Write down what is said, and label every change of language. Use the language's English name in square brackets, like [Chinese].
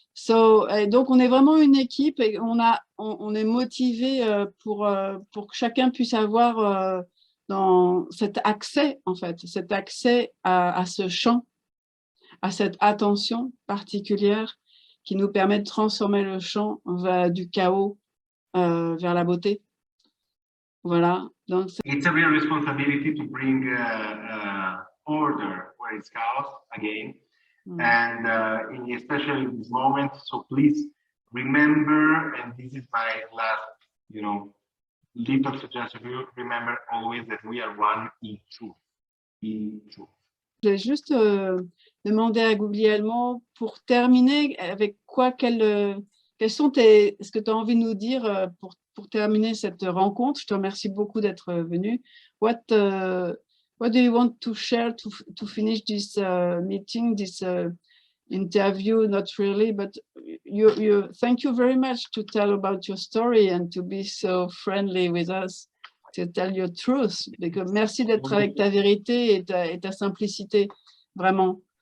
[French] Donc, on est vraiment une équipe et on est motivé pour que chacun puisse avoir dans cet accès, en fait, cet accès à ce champ, à cette attention particulière qui nous permet de transformer le champ du chaos vers la beauté. Voilà. Donc, [English] it's a real responsibility to bring order where it's chaos again. And especially in this moment, so please remember, and this is my last, little suggestion for you, remember always that we are one in truth. In truth. [French] Je vais juste demander à Guglielmo, pour terminer, avec quoi, quels sont ce que tu as envie de nous dire pour terminer cette rencontre. Je te remercie beaucoup d'être venu. [English] What do you want to share to finish this meeting, this interview? Not really, but you thank you very much to tell about your story and to be so friendly with us, to tell your truth. [French] Merci d'être avec ta vérité et ta simplicité, vraiment.